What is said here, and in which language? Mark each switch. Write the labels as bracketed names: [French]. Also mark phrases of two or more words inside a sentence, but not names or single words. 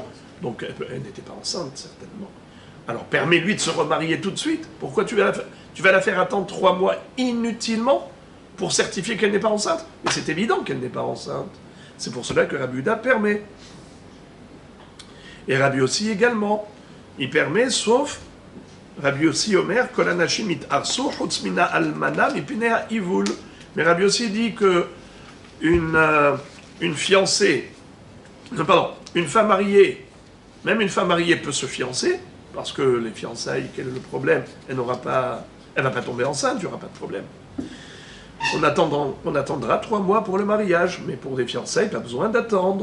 [French] Donc elle n'était pas enceinte, certainement. Alors permets-lui de se remarier tout de suite. Pourquoi tu vas la faire attendre 3 mois inutilement pour certifier qu'elle n'est pas enceinte? Mais c'est évident qu'elle n'est pas enceinte. C'est pour cela que Rabbi Yehuda permet. Et Rabbi Yossi également. Il permet, sauf Rabbi Yossi Omer, [Hebrew] כל הנשים יתארסו חוץ מן האלמנה מפני העיבור. [French] Mais Rabbi Yossi dit que une fiancée, une femme mariée, même une femme mariée peut se fiancer, parce que les fiançailles, quel est le problème? Elle ne va pas tomber enceinte, il n'y aura pas de problème. On attendra 3 mois pour le mariage, mais pour des fiançailles, pas besoin d'attendre.